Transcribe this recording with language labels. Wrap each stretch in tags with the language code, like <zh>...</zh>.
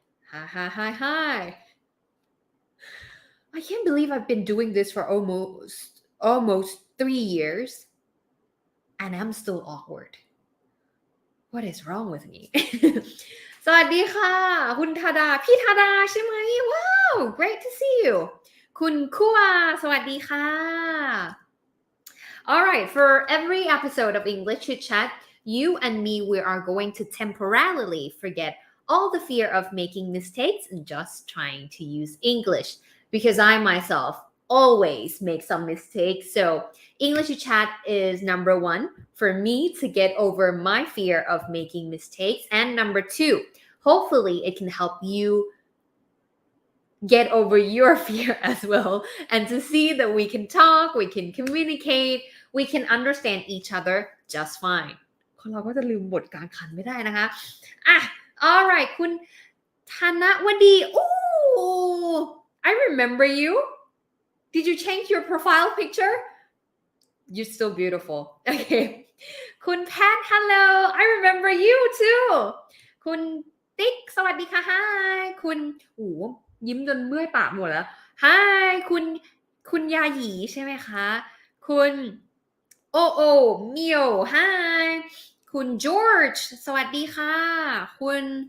<en>Hi. I can't believe I've been doing this for almost 3 years and I'm still awkward. What is wrong with me?</en> <th>สวัสดีค่ะคุณธดาพี่ธดาใช่ไหม</th> <en>Wow, great to see you.</en> <th>คุณคัวสวัสดีค่ะ</th> <en>Alright, for every episode of English Chit Chat, you and me, we are going to temporarily forget all the fear of making mistakes and just trying to use English. Because I myself always make some mistakes. So English Chit Chat is number 1 for me to get over my fear of making mistakes. And number 2, hopefully it can help you get over your fear as well and to see that we can talk, we can communicate, we can understand each other just fine.</en> <th>คนเราก็จะลืมบทกลางคันไม่ได้นะคะalright คุณธนวดี</th> <en>Ooh, I remember you. Did you change your profile picture? You're still beautiful. Okay.</en> <th>คุณแพท</th> <en>Hello. I remember you too.</en> <th>คุณติ๊กสวัสดีค่ะ Hi คุณยิ้มจนเมื่อยปากหมดแล้ว Hi คุณยาหยีใช่ไหมคะคุณโอเมียว Hi คุณ George สวัสดีค่ะคุณ</th>